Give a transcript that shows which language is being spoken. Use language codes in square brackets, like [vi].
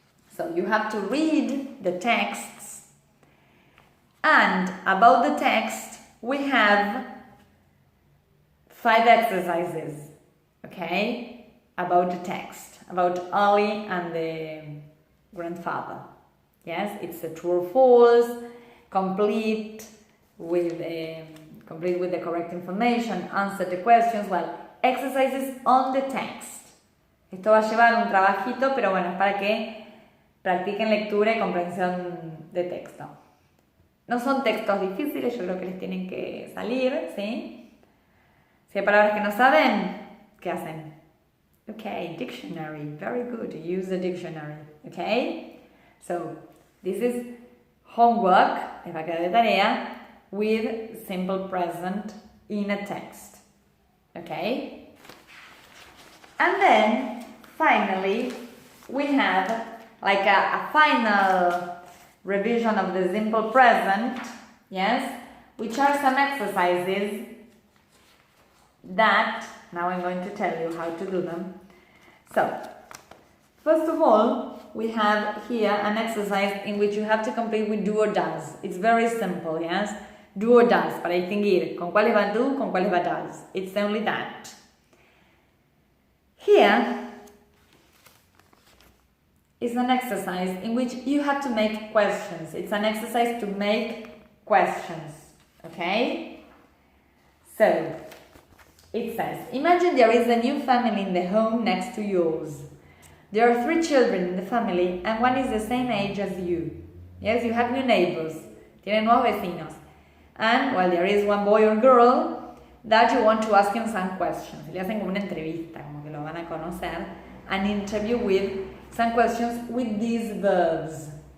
[en] So you have to read the texts, and about the text we have 5 exercises, okay, about the text, about Ali and the grandfather. Yes, it's a true or false, complete with the correct information, answer the questions, well, exercises on the text. [es] Esto va a llevar un trabajito, pero bueno, es para que practiquen lectura y comprensión de texto. No son textos difíciles, yo creo que les tienen que salir, ¿sí? Si hay palabras que no saben, ¿qué hacen? [en] Okay, dictionary, very good, use the dictionary, okay? So, this is homework, [es] les va a quedar de tarea, [en] with simple present in a text, okay? And then, finally, we have like a final revision of the simple present, yes, which are some exercises that, now I'm going to tell you how to do them. So, first of all, we have here an exercise in which you have to complete with do or does. It's very simple, yes? [es] Do or does, para distinguir con cuáles va do, con cuáles va does. [en] It's only that. Here is an exercise in which you have to make questions. It's an exercise to make questions, okay? So, it says, imagine there is a new family in the home next to yours. There are 3 children in the family and one is the same age as you. Yes, you have new neighbors. [es] Tienen nuevos vecinos. [en] And, well, there is one boy or girl that you want to ask him some questions. [es] Le hacen como una entrevista, como que lo van a conocer. [en] An interview with some questions with these verbs.